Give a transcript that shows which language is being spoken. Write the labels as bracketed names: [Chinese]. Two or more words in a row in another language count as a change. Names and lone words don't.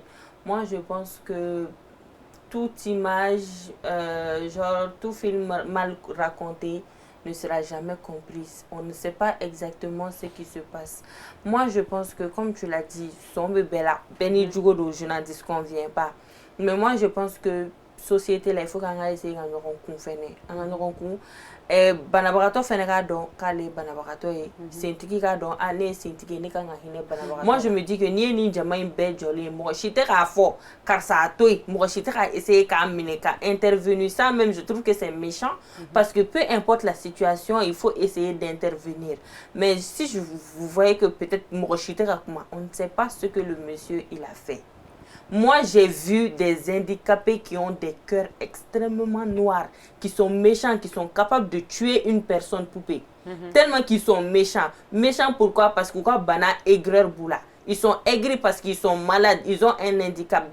[French] moi je pense que toute image genre tout film mal raconté ne sera jamais comprise. On ne sait pas exactement ce qui se passe. Moi, je pense que, comme tu l'as dit, son bébé là, Benny Djugo, je n'en disconviens pas. Mais moi, je pense que société là, il faut qu'on essaye de nous rencontrer. [Bambara] Banabagatɔ fɛnɛ k'a dɔn k'ale ye banabagatɔ ye sentigi k'a dɔn ne ye sentigi ye ne kan ka hinɛ banabagatɔ [French] moi je me dis que [Bambara] n'i ye nin jama in bɛɛ jɔlen ye mɔgɔ si tɛ k'a fɔ karisa a to yen mɔgɔ si tɛ k'a essayer k'a minɛ ka intervenir [French] ça même je trouve que c'est méchant parce que peu importe la situation il faut essayer d'intervenir mais si vous voyez que peut-être [Bambara] mɔgɔ si tɛ ka kuma [French] on ne sait pas ce que le monsieur il a fait. Moi, j'ai vu des handicapés qui ont des cœurs extrêmement noirs, qui sont méchants, qui sont capables de tuer une personne poupée. Tellement qu'ils sont méchants. Méchants pourquoi? Parce que bana aigreur boula. Ils sont aigris parce qu'ils sont malades, ils ont un handicap.